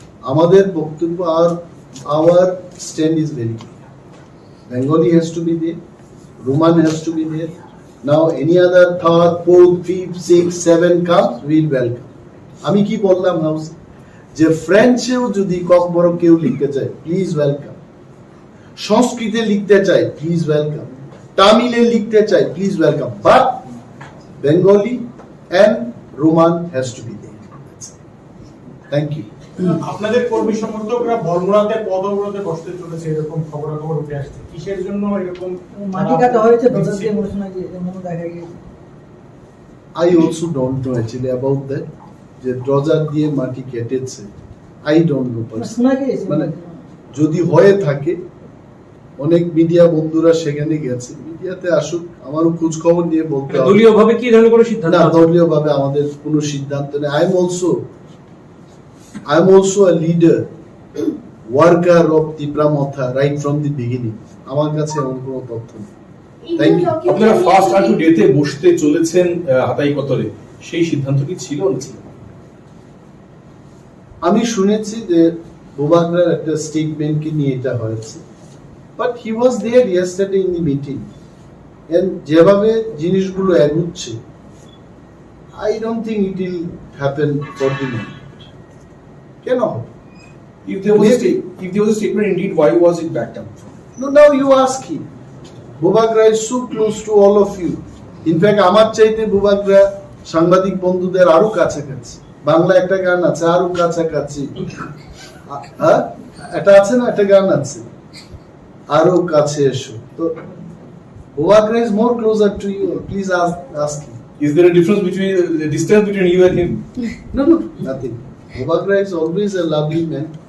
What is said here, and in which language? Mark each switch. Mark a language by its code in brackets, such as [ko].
[bn] আমাদের বক্তব্য, [en] our stand is very clear. Bengali has to be there, Roman has to be there. Now any other third, fourth, fifth, sixth, seven comes, we'll welcome. [bn] আমি কি বললাম house, যে ফ্রেঞ্চেও যদি ককবরক কেউ লিখতে চায়, [en] Please welcome. [bn] সংস্কৃতে লিখতে চায়, [en] Please welcome. [bn] তামিলে লিখতে চায়, please welcome. [en] But Bengali and Roman has to be there. Thank you. [bn] আপনাদের কর্মী সমর্থকরা বর্মরাতে পদ অবরোধে বসতে চলেছে, এরকম খবর উঠে আসছে। কিসের জন্য এরকম মাটি কাটা হয়েছে প্রজাতি ঘোষণা যে এমন দেখা গিয়েছে? [en] I also don't know actually about that, [bn] যে ড্রজার দিয়ে মাটি কেটেছে, [en] I don't know [bn] শোনা গিয়েছে। মানে যদি হয়ে থাকে, অনেক মিডিয়া বন্ধুরা সেখানে গেছে, মিডিয়াতে আসুক, আমারও খোঁজ খবর নিয়ে বলতে হবে। দলীয় ভাবে কি ধরনের কোনো সিদ্ধান্ত? না, দলীয় ভাবে আমাদের কোনো সিদ্ধান্ত নেই। [en] I am also a leader, worker of Tripura Motha right from the beginning. [bn] আমার কাছে এমন কোনো তথ্য নেই। [en] Thank you. [bn] আপনারা ফার্স্ট আর টু ডেতে বসতে চলেছেন হাতাই কতরে, সেই সিদ্ধান্ত কি ছিল না ছিল? আমি শুনেছি যে বোবাগরার একটা স্টেটমেন্টকে নিয়ে এটা হয়েছে, [en] but he was there yesterday in the meeting, and [bn] যেভাবে জিনিসগুলো এগুচ্ছে, [en] I don't think it will happen for the moment. [bn] কেন হবে? [en] If there was a statement indeed, why was it backed up? No, now you ask him. Bobagra is so close to all of you. In fact, [bn] আমার চাইতে Bobagra সাংবাদিক বন্ধুদের আরো কাছাকাছি। বাংলা একটা গান আছে, আরো কাছাকাছি। হ্যাঁ, এটা আছে না, একটা গান আছে, আরো কাছে এসো। [en] তো Bobagra is more closer to you. Please ask him. Is there a difference between the distance between you and him? No, nothing. Bobagra is always a lovely man.